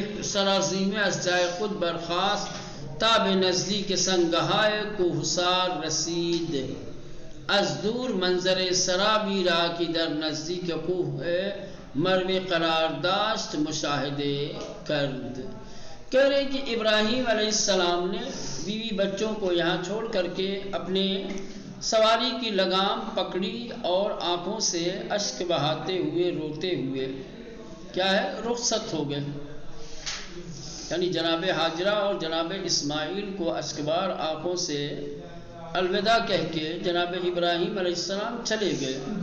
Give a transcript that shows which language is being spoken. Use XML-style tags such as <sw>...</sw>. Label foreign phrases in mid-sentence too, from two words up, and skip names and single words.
<fa>سرازیمه از جای خود برخاست تا به نزدیک سنگهای کوهسار رسید. از دور منظر سرابی را که در نزدیک کوه مروه قرار داشت مشاہدے کرد.</fa> <ur>کہہ رہے کہ ابراہیم علیہ السلام نے بیوی بچوں کو یہاں چھوڑ کر کے اپنے سواری کی لگام پکڑی اور آنکھوں سے اشک بہاتے ہوئے روتے ہوئے کیا ہے رخصت ہو گئے. یعنی جناب ہاجرہ اور جناب اسماعیل کو اشکبار آنکھوں سے الوداع کہہ کے جناب ابراہیم علیہ السلام چلے گئے.</ur>